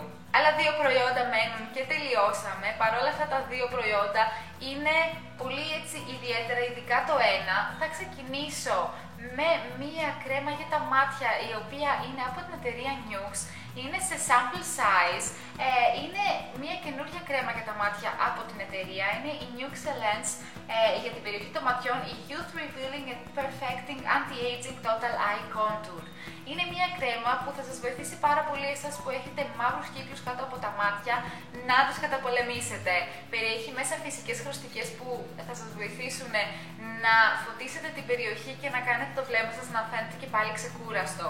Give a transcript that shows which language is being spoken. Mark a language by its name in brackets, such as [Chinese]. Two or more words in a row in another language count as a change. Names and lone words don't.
[Greek] Άλλα 2 προϊόντα μένουν και τελειώσαμε. Παρόλα αυτά τα 2 προϊόντα είναι πολύ έτσι ιδιαίτερα, ειδικά το ένα. Θα ξεκινήσω με μία κρέμα για τα μάτια, η οποία είναι από την εταιρεία Nuxe. Είναι σε [English] sample size, [Greek] είναι μια καινούργια κρέμα για τα μάτια από την εταιρεία, είναι η Nuxe Lens για την περιοχή των ματιών, η Youth Revealing and Perfecting Anti-Aging Total Eye Contour. Είναι μια κρέμα που θα σας βοηθήσει πάρα πολύ εσάς που έχετε μαύρους κύκλους κάτω από τα μάτια να τους καταπολεμήσετε. Περιέχει μέσα φυσικές χρωστικές που θα σας βοηθήσουν να φωτίσετε την περιοχή και να κάνετε το βλέμμα σας να φαίνεται και πάλι ξεκούραστο.